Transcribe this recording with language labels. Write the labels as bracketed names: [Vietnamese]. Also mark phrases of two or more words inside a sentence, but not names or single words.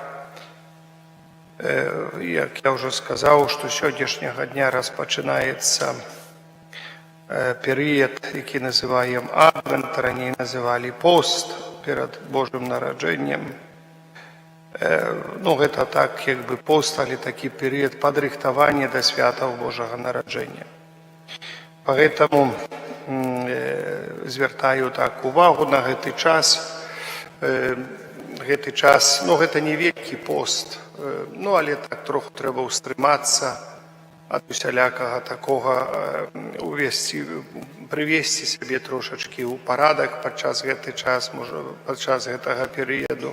[Ukrainian] Як я вже сказав, що сьогоднішнього дня розпочинається період, який називаємо Адвент, раніше називали пост перед Божим народженням. Ну, [Russian] это так, как бы пост, [Ukrainian] але такий період подрихтования до святого Божого народження. Поэтому звертаю так увагу на [Belarusian] гэты час. Гэты час, ну, гэта не вялікі пост, ну, але так троху трэба ўстрымацца ад усялякага такога, прывесці сябе трошачкі ў парадак падчас гэты час, можа, падчас гэтага перыяду.